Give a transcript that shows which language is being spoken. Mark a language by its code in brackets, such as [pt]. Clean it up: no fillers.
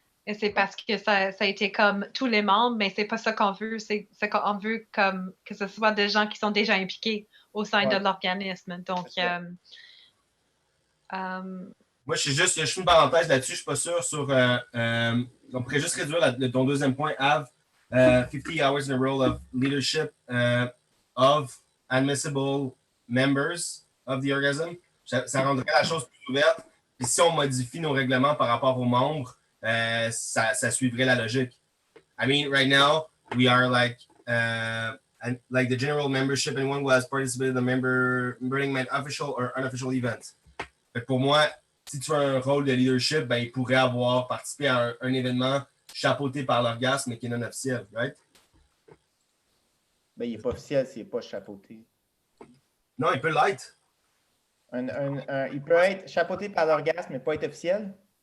[fr] Et c'est parce que ça a été comme tous les membres, mais c'est pas ça qu'on veut. C'est qu'on veut comme que ce soit des gens qui sont déjà impliqués au sein de l'organisme. Donc, moi, je suis juste une parenthèse là-dessus. Je suis pas sûr sur. On pourrait juste réduire ton deuxième point, Av. [en] 50 hours in a role of leadership of admissible members of the orgasm. [fr] Ça rendrait la chose plus ouverte. Puis si on modifie nos règlements par rapport aux membres, ça suivrait la logique. [en] I mean, right now, we are like and like the general membership, anyone who has participated in the Burning Man official or unofficial events. [fr] Fait que pour moi, si tu as un rôle de leadership, ben, il pourrait avoir participé à un événement chapeauté par l'orgasme, mais qui est non officiel, right? Ben, il n'est pas officiel s'il n'est pas chapeauté. Non, il peut l'être. Il peut être chapeauté par l'orgasme, mais pas être officiel?